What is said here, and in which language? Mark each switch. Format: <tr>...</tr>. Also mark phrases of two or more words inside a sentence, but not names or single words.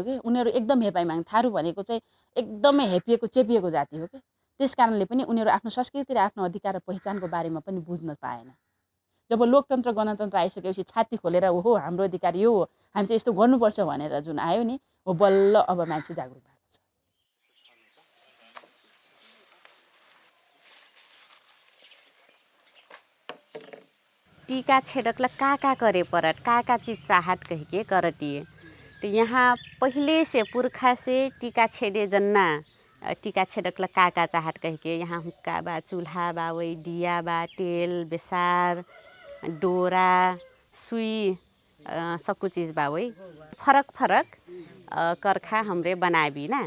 <ne>उनीहरू एकदम हेपाइमाग, थारू भनेको चाहिँ एकदमै हेपिएको चेपिएको जाति हो कि। त्यस कारणले पनि उनीहरू आफ्नो संस्कृति र आफ्नो अधिकार र पहिचानको बारेमा पनि बुझ्न पाएन। जब लोकतन्त्र गणतन्त्र आइसकेपछि छाती खोलेर हो हाम्रो अधिकार यो हो, हामी चाहिँ यस्तो गर्नुपर्छ भनेर जुन आयो नि, हो बल्ल अब मान्छे जागरुक भएको छ।</ne> <thr>टीका छेड़कला का करे परत का चीज चाहत कह के करतिए। तो यहाँ पहले से पुरखा से टीका छेड़े जन्ना टीका छेड़कला का चाहत कह के यहाँ हुक्का बा, चूल्हा बा, वही दिया बा, तेल बेसार, डोरा, सुई, सबको चीज़ बा वही फरक फरक करखा हमरे बनाबी ना।</thr>